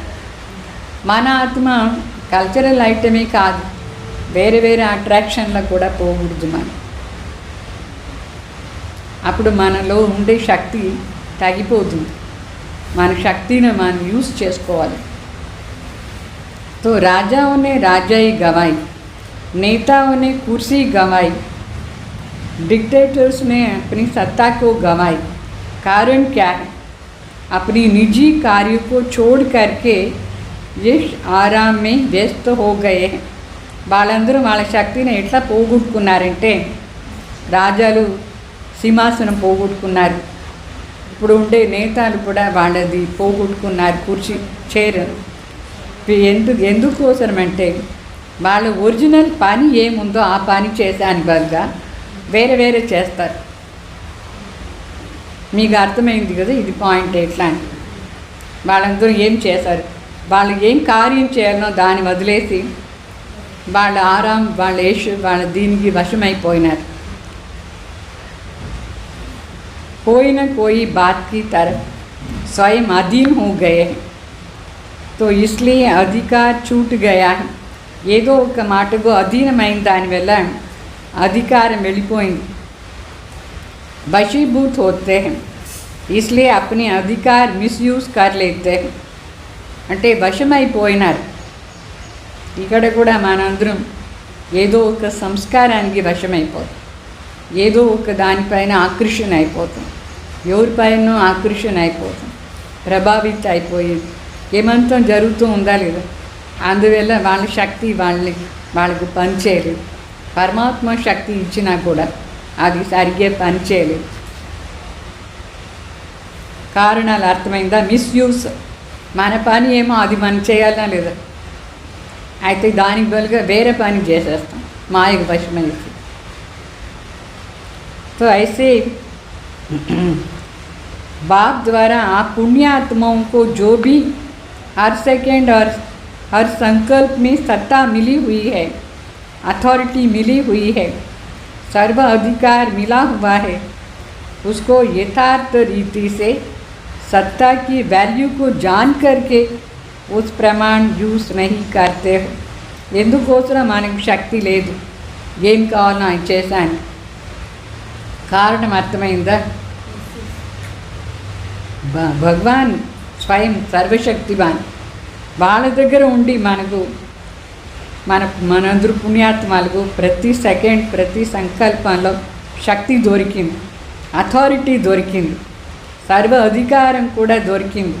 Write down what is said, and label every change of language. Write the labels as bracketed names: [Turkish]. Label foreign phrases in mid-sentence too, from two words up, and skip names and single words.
[Telugu] మన ఆత్మ [English] cultural item [Telugu] కాదు, వేరే వేరే అట్రాక్షన్లో కూడా పోకూడదు మనం. అప్పుడు మనలో ఉండే శక్తి తగ్గిపోతుంది. మన శక్తిని మనం యూజ్ చేసుకోవాలి. [Hindi] तो राजाओं ने राजाई गंवाई, नेताओं ने कुर्सी गंवाई, डिक्टेटर्स ने अपनी सत्ता को गंवाई. कारण क्या है? अपनी निजी कार्यों को छोड़ करके यश आराम में व्यस्त हो गए हैं. [Telugu] వాళ్ళందరూ వాళ్ళ శక్తిని ఎట్లా పోగొట్టుకున్నారంటే, రాజాలు సింహాసనం పోగొట్టుకున్నారు, ఇప్పుడు ఉండే నేతలు కూడా వాళ్ళది పోగొట్టుకున్నారు, కుర్చీ, చైర్. ఎందుకోసమంటే వాళ్ళ ఒరిజినల్ పని ఏముందో ఆ పని చేసాని బదులుగా వేరే వేరే చేస్తారు. మీకు అర్థమైంది కదా ఇది పాయింట్ ఎట్లా అని. వాళ్ళందరూ ఏం చేశారు? వాళ్ళు ఏం కార్యం చేయాలనో దాన్ని వదిలేసి వాళ్ళ ఆరాం, వాళ్ళ ఏష్, వాళ్ళ దీనికి వశమైపోయినారు. [Hindi] कोई न कोई बात की तरफ स्वयं अधीन हो गए हैं, तो इसलिए अधिकार छूट गया है. [Telugu] ఏదో ఒక మాటకు అధీనమైన దానివల్ల అధికారం వెళ్ళిపోయింది. [Hindi] वशीभूत होते हैं, इसलिए अपने अधिकार मिसयूज कर लेते हैं. [Telugu] అంటే వశమైపోయినారు. ఇక్కడ కూడా మనందరం ఏదో ఒక సంస్కారానికి వశమైపోతాం, ఏదో ఒక దానిపైన ఆకర్షణ అయిపోతాం, ఎవరిపైన ఆకర్షణ అయిపోతాం, ప్రభావిత అయిపోయి ఏమంతం జరుగుతూ ఉందా లేదా. అందువల్ల వాళ్ళ శక్తి వాళ్ళకు పనిచేయలేదు. పరమాత్మ శక్తి ఇచ్చినా కూడా అది సరిగ్గా పనిచేయలేదు. కారణాలు అర్థమైందా? మిస్యూస్. మన పని ఏమో అది మనం చేయాలనా లేదా, అయితే దానికి బదులుగా వేరే పని చేసేస్తాం మాయకు వశమైంది. [Hindi] तो ऐसे बाप द्वारा आप पुण्यात्माओं को जो भी हर सेकेंड और हर संकल्प में सत्ता मिली हुई है, अथॉरिटी मिली हुई है, सर्व अधिकार मिला हुआ है, उसको यथार्थ रीति से सत्ता की वैल्यू को जान करके उस प्रमाण यूज नहीं करते हो. [Telugu] ఎందుకోసం మనకు శక్తి లేదు, ఏం కావాలో ఆయన చేశాను. కారణం అర్థమైందా? భగవాన్ స్వయం సర్వశక్తివాన్. వాళ్ళ దగ్గర ఉండి మనందరూ పుణ్యాత్మలకు ప్రతి సెకండ్, ప్రతి సంకల్పంలో శక్తి దొరికింది, అథారిటీ దొరికింది, సర్వ అధికారం కూడా దొరికింది.